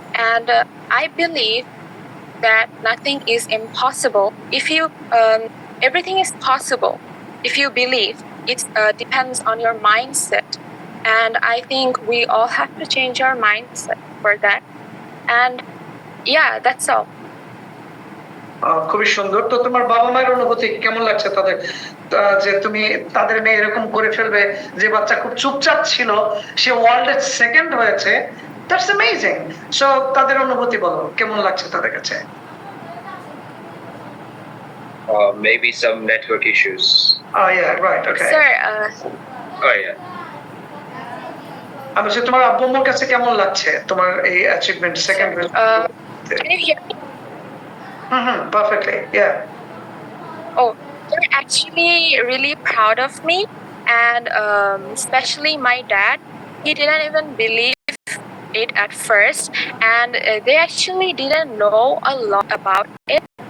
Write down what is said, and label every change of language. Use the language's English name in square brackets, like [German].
[English] And I believe that nothing is impossible. If you, everything is possible. If you believe, it depends on your mindset. And I think we all have to change our mindset for that. And yeah, that's all. [Bangla] খুবই সুন্দর। তো তোমার বাবা মায়ের অনুভূতি কেমন লাগছে তাদের, যে তুমি তাদের মেয়ে এরকম করে ফেলবে, যে বাচ্চা খুব চুপচাপ ছিল সে ওয়ার্ল্ডের সেকেন্ড হয়েছে, [English] That's amazing. [Bangla] সো তাদের অনুভূতি বলো, কেমন লাগছে তাদের কাছে? [English] Maybe some network issues. Oh yeah, right, okay. Sir, Oh yeah. [Bangla] আমি বলছি তোমার আব্বু আম্মুর কাছে কেমন লাগছে তোমার এই achievement second? [English] can you hear me? Perfectly, yeah. Oh, they're actually really proud of me, and especially my dad. He didn't even believe it at first, and they actually didn't know a lot about it.